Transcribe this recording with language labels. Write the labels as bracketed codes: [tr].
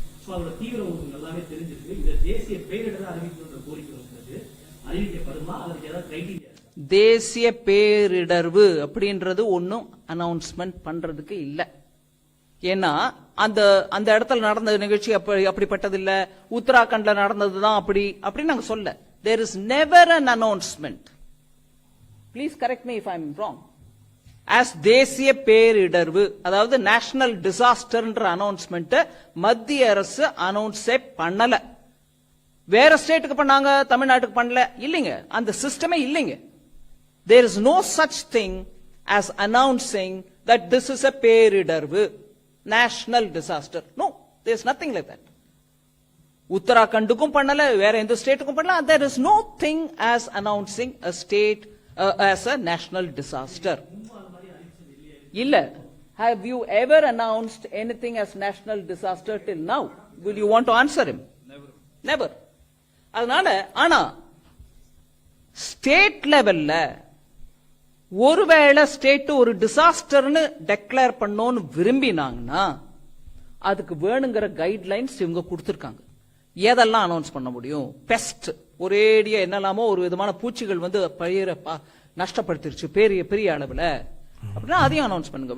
[ta] So அதோட தீவிரம் உங்களுக்கு நல்லாவே தெரிஞ்சிருக்கு. இந்த தேசிய பேரிடர் அறிவிக்கணுன்ற கோரிக்கை வந்து அறிவிக்கப்படுமா? அதுக்கு ஏதாவது கிரைட்டீரியா? தேசிய பேரிடர்வு அப்படின்றது ஒன்னும் அனௌன்ஸ்மெண்ட் பண்றதுக்கு இல்ல. ஏன்னா அந்த அந்த இடத்துல நடந்த நிகழ்ச்சி அப்படிப்பட்டது இல்ல, உத்தராகண்ட்ல நடந்ததுதான் அப்படி நாங்க சொல்ல. [en] There is never an announcement. Please correct me if I am wrong. [ta] As தேசிய பேரிடர்வு, அதாவது நேஷனல் டிசாஸ்டர்ன்ற அனௌன்ஸ்மெண்ட் மத்திய அரசு அனௌன்ஸே பண்ணல. வேற ஸ்டேட்டுக்கு பண்ணாங்க, தமிழ்நாட்டுக்கு பண்ணல. இல்லைங்க, அந்த சிஸ்டமே இல்லைங்க. [en] There is no such thing as announcing that this is a [ta] பேரிடர்வு, [en] national disaster. No, there is nothing like that. [ta] உத்தராகண்டுக்கும் பண்ணல, வேற எந்த ஸ்டேட்டுக்கும் பண்ணல. [en] There is no thing as announcing a state as a national disaster. [ta] இல்ல. [en] Have you ever announced anything as national disaster till now? Will you want to answer him? Never. [ta] அதனால ஆனா state லெவல்ல ஒருவேளை state ஒரு டிசாஸ்டர்னு declare பண்ணோன்னு விரும்பினாங்கன்னா அதுக்கு வேணுங்கிற guidelines இவங்க கொடுத்திருக்காங்க. எதெல்லாம் அனௌன்ஸ் பண்ண முடியும்? பெஸ்ட், ஒரேடியா என்னெல்லாமோ ஒரு விதமான பூச்சிகள் வந்து பயிரை நஷ்டப்படுத்திருச்சு பெரிய பெரிய அளவுல அப்படின்னா அதையும் அனௌன்ஸ் பண்ணுங்க.